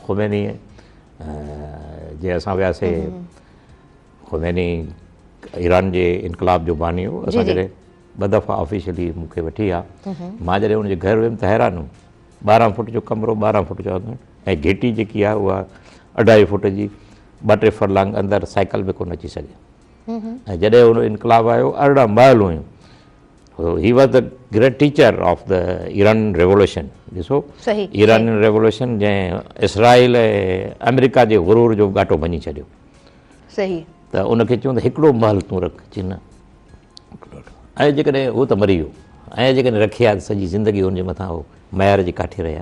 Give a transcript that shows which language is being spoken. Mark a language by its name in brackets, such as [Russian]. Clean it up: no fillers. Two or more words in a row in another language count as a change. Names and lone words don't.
[Sindhi] ख़ुमैनी जीअं असां वियासीं, ख़ुमैनी ईरान जे इनकलाब जो बानी हो, असां जॾहिं ॿ दफ़ा ऑफिशियली मूंखे वठी विया, मां जॾहिं हुनजे घर वियुमि त हैरान हुउमि। 12 फुट जो कमिरो, 12 फुट चवंदा आहिनि, ऐं घिटी जेकी आहे उहा 2.5 फुट जी, 2-3 फरलांग अंदरि साइकिल बि कोन अची सघे। ऐं जॾहिं हुन इनकलाब आयो, 18 महल हुयूं। [English] He was the great teacher of the Iran revolution. [Sindhi] ॾिसो ईरान रेवोल्यूशन जंहिं इसराइल ऐं अमेरिका जे गुरूर जो घाटो भञी छॾियो, त उनखे चयूं त हिकिड़ो महल तूं रख, चई न। ऐं जेकॾहिं उहो त मरी वियो, ऐं जेकॾहिं रखी आहे त सॼी ज़िंदगी हुनजे मथां उहो महर जी काठे रहिया।